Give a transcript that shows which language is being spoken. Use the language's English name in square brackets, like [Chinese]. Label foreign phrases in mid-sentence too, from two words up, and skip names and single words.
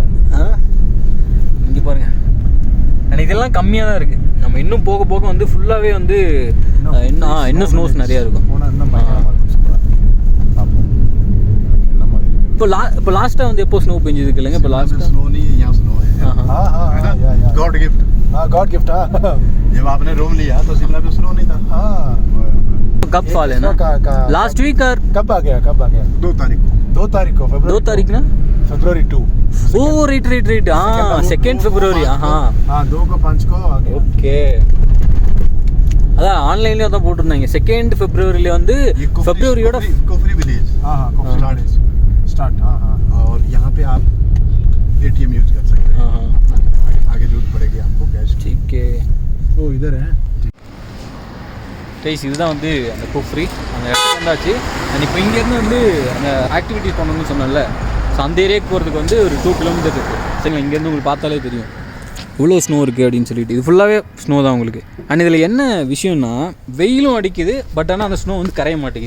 [Tamil] இங்கே பாருங்கள், ஆனால் இதெல்லாம் கம்மியாக தான் இருக்குது. நம்ம இன்னும் போக போக வந்து ஃபுல்லாகவே வந்து இன்னும் ஸ்னோஸ் நிறையா இருக்கும். இப்போ லாஸ்ட்டாக வந்து எப்போ ஸ்னோ பெஞ்சதுக்கு இல்லைங்க? இப்போ லாஸ்ட்டாக [English] God gift. [Hindi] हाँ [English] God gift. [Hindi] हाँ जब आपने रूम लिया तो शिमला में स्नो नहीं था। हाँ कब फॉल है ना? [English] last week [Hindi] और कब आ गया? 2 तारीख को 2 तारीख ना, फरवरी 2। [English] oh right [Hindi] हाँ 2 फरवरी। हाँ 2 को 5 को आ गया। [Tamil] ஓகே, அதான் ஆன்லைன்லேயே தான் போட்டிருந்தாங்க. 2 ஃபெப்ரவரியில் வந்து ஃபெப்ரவரியோட [Hindi] कुफरी विलेज। हाँ हाँ कुफरी स्टार्ट। हाँ हाँ और यहाँ पे आप ATM यूज कर सकते हैं। हाँ आगे जरूरत पड़ेगी आपको कैश। ठीक है, ओ इधर है [Tamil] கைஸ். இதுதான் வந்து அந்த குஃப்ரி, அந்த இடத்துக்கு வந்தாச்சு. அண்ட் இப்போ இங்கேருந்து வந்து அந்த ஆக்டிவிட்டிஸ் பண்ணணும்னு சொன்னேன்ல, ஸோ அந்த ஏரியாவுக்கு போகிறதுக்கு வந்து ஒரு 2 கிலோமீட்டர் இருக்குது. சரிங்களா, இங்கேருந்து உங்களுக்கு பார்த்தாலே தெரியும் இவ்வளோ ஸ்னோ இருக்குது அப்படின்னு சொல்லிட்டு. இது ஃபுல்லாகவே ஸ்னோ தான் உங்களுக்கு. அண்ட் இதில் என்ன விஷயம்னா, வெயிலும் அடிக்குது, பட் ஆனால் அந்த ஸ்னோ வந்து கரைய மாட்டேங்குது.